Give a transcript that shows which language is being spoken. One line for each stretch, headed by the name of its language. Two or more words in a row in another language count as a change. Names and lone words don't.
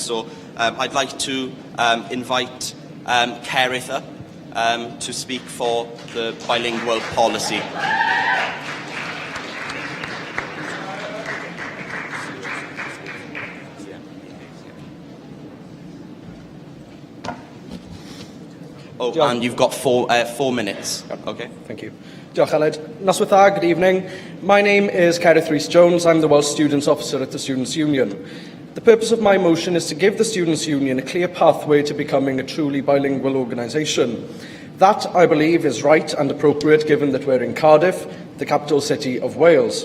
English: So I'd like to invite Kerith up to speak for the bilingual policy. Oh, and you've got 4 minutes. Okay. Thank you.
Welsh: Diolch, Aled. Noswaith dda,
English: good evening. My name is Kerith Rhys-Jones. I'm the Welsh Students Officer at the Students' Union. The purpose of my motion is to give the Students' Union a clear pathway to becoming a truly bilingual organisation. That, I believe, is right and appropriate given that we're in Cardiff, the capital city of Wales.